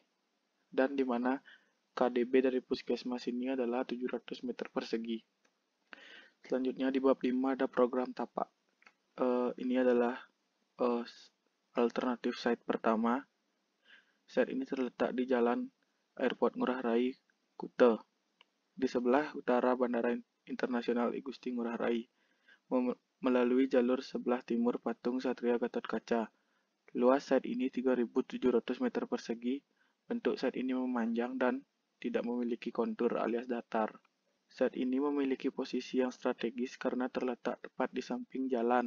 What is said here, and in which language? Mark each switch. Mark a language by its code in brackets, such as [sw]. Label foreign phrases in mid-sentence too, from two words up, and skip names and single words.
[id] Dan di mana KDB dari puskesmas ini adalah 700 meter persegi. Selanjutnya di bab 5 ada program tapak. Ini adalah alternatif site pertama. Site ini terletak di Jalan Airport Ngurah Rai, Kuta. Di sebelah utara Bandara Internasional I Gusti Ngurah Rai, melalui jalur sebelah timur Patung Satria Gatotkaca. Luas site ini 3.700 meter persegi. Bentuk site ini memanjang dan tidak memiliki kontur alias datar. Site ini memiliki posisi yang strategis karena terletak tepat di samping jalan.